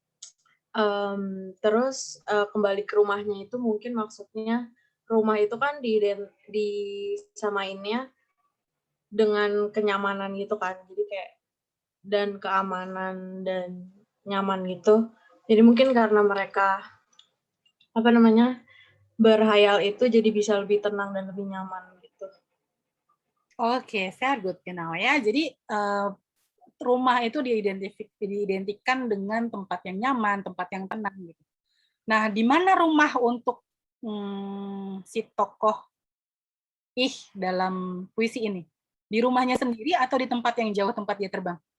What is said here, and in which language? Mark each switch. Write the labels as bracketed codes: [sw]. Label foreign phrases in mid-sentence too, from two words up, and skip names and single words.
[id] Terus kembali ke rumahnya itu mungkin maksudnya rumah itu kan disamainnya dengan kenyamanan gitu kan, jadi kayak dan keamanan dan nyaman gitu. Jadi mungkin karena mereka berhayal itu jadi bisa lebih tenang dan lebih nyaman gitu. Oke, [de] sehr gut, genau ya. [id] Jadi rumah itu diidentikan dengan tempat yang nyaman, tempat yang tenang gitu. Nah, di mana rumah untuk si tokoh ih dalam puisi ini? Di rumahnya sendiri atau di tempat yang jauh tempat dia terbang?